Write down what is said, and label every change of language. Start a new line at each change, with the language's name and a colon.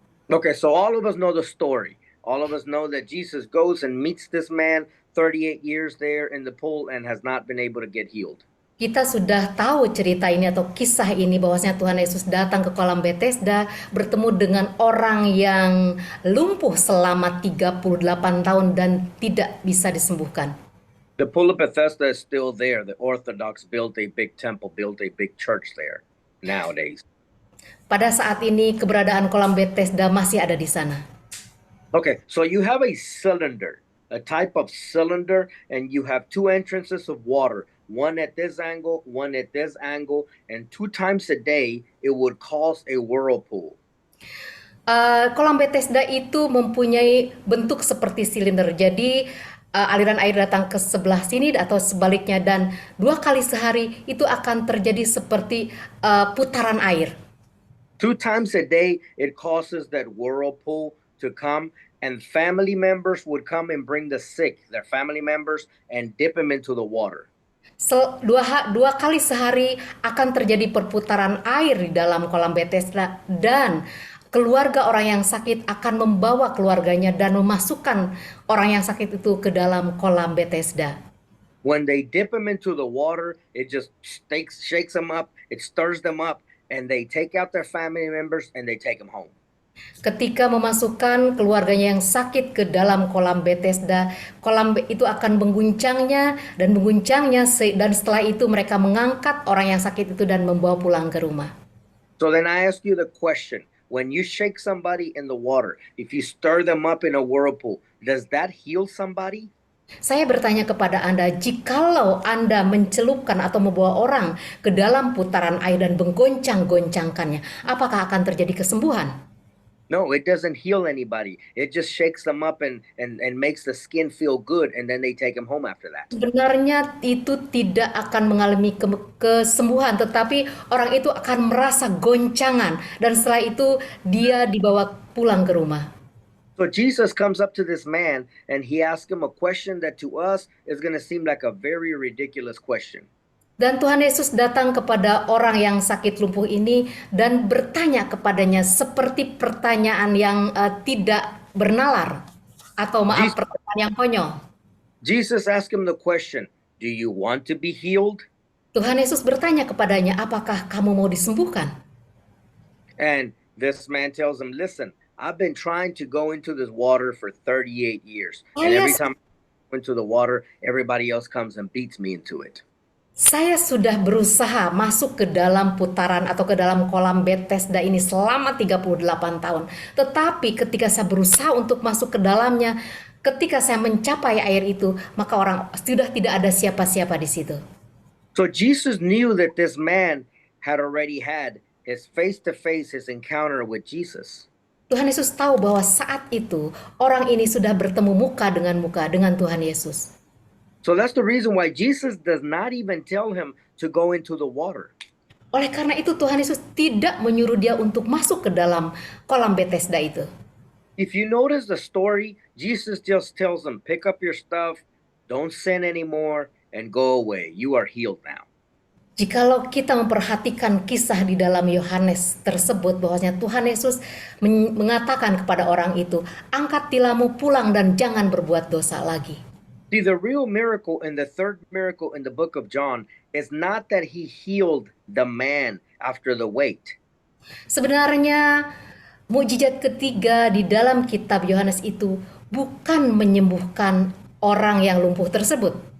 English: Okay, so all of us know the story. All of us know that Jesus goes and meets this man 38 years there in the pool and has not been able to get healed.
Indonesian: Kita sudah tahu cerita ini atau kisah ini, bahwasanya Tuhan Yesus datang ke kolam Bethesda, bertemu dengan orang yang lumpuh selama 38 tahun dan tidak bisa disembuhkan.
English: The pool of Bethesda is still there. The Orthodox built a big temple, built a big church there nowadays.
Indonesian: Pada saat ini keberadaan kolam Bethesda masih ada di sana.
English: Okay, so you have a cylinder, a type of cylinder, and you have 2 entrances of water. One at this angle, one at this angle, and 2 times a day it would cause a whirlpool.
Indonesian: Kolam Bethesda itu mempunyai bentuk seperti silinder. Jadi aliran air datang ke sebelah sini atau sebaliknya, dan 2 kali sehari itu akan terjadi seperti putaran air.
English: 2 times a day it causes that whirlpool to come, and family members would come and bring the sick, their family members, and dip them into the water.
Indonesian: Dua kali sehari akan terjadi perputaran air di dalam kolam Bethesda, dan keluarga orang yang sakit akan membawa keluarganya dan memasukkan orang yang sakit itu ke dalam kolam Bethesda.
English: When they dip them into the water, it just shakes them up, it stirs them up, and they take out their family members and they take them home.
Indonesian: Ketika memasukkan keluarganya yang sakit ke dalam kolam Bethesda, itu akan mengguncangnya dan dan setelah itu mereka mengangkat orang yang sakit itu dan membawa pulang ke rumah.
English: So then I ask you the question, when you shake somebody in the water, if you stir them up in a whirlpool, does that heal somebody?
Indonesian: Saya bertanya kepada Anda, jikalau Anda mencelupkan atau membawa orang ke dalam putaran air dan menggoncang-goncangkannya, apakah akan terjadi kesembuhan?
English: No, it doesn't heal anybody. It just shakes them up and makes the skin feel good, and then they take them home after that.
Indonesian: Sebenarnya itu tidak akan mengalami kesembuhan, tetapi orang itu akan merasa goncangan dan setelah itu dia dibawa pulang ke rumah.
English: So Jesus comes up to this man and he asks him a question that to us is going to seem like a very ridiculous question.
Indonesian: Dan Tuhan Yesus datang kepada orang yang sakit lumpuh ini dan bertanya kepadanya seperti pertanyaan yang tidak bernalar atau pertanyaan yang konyol.
English: Jesus asked him the question, "Do you want to be healed?"
Indonesian: Tuhan Yesus bertanya kepadanya, apakah kamu mau disembuhkan?
English: And this man tells him, "Listen, I've been trying to go into this water for 38 years. And every time I go into the water, everybody else comes and beats me into it."
Indonesian: Saya sudah berusaha masuk ke dalam putaran atau ke dalam kolam Bethesda ini selama 38 tahun. Tetapi ketika saya berusaha untuk masuk ke dalamnya, ketika saya mencapai air itu, maka sudah tidak ada siapa-siapa di situ.
English: So Jesus knew that this man had already had his face-to-face, his encounter with Jesus.
Indonesian: Tuhan Yesus tahu bahwa saat itu orang ini sudah bertemu muka dengan Tuhan Yesus.
English: So that's the reason why Jesus does not even tell him to go into the water.
Indonesian: Oleh karena itu Tuhan Yesus tidak menyuruh dia untuk masuk ke dalam kolam Bethesda itu.
English: If you notice the story, Jesus just tells him, pick up your stuff, don't sin anymore, and go away. You are healed now.
Indonesian: Jikalau kita memperhatikan kisah di dalam Yohanes tersebut, bahwasanya Tuhan Yesus mengatakan kepada orang itu, angkat tilammu pulang dan jangan berbuat dosa lagi.
English: See, the real miracle and the third miracle in the book of John is not that he healed the man after the wait.
Indonesian: Sebenarnya mukjizat ketiga di dalam kitab Yohanes itu bukan menyembuhkan orang yang lumpuh tersebut.